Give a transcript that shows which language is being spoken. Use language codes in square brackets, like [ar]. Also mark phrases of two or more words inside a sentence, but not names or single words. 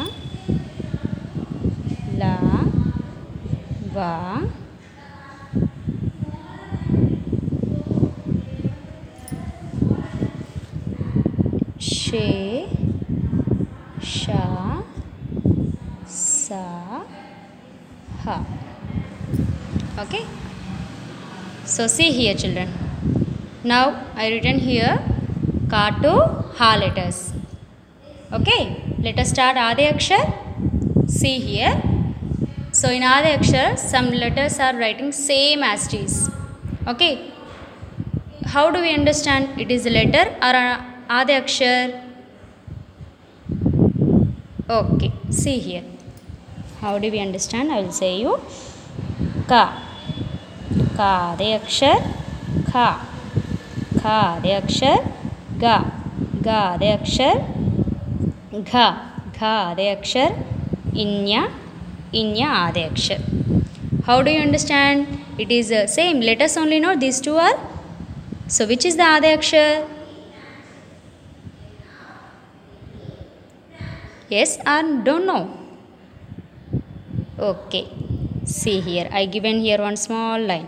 [en] la, va, she, sha, sa, ha. Okay, so see here children, now I written here ka to ha letters. Okay, let us start Adi Akshar. See here, so in Adi Akshar some letters are writing same as it is. Okay, how do we understand it is a letter or Adi Akshar? Okay, see here, how do we understand? I will say you ka, ka Adi Akshar, kha, kha Adi Akshar, ga, ga Adi Akshar, gha, gha Adi Akshar, inya, inya Adi Akshar. How do you understand? It is the same letters only, no? These two are. So which is the Adi Akshar? Yes or don't know? Okay, see here, I given here one small line.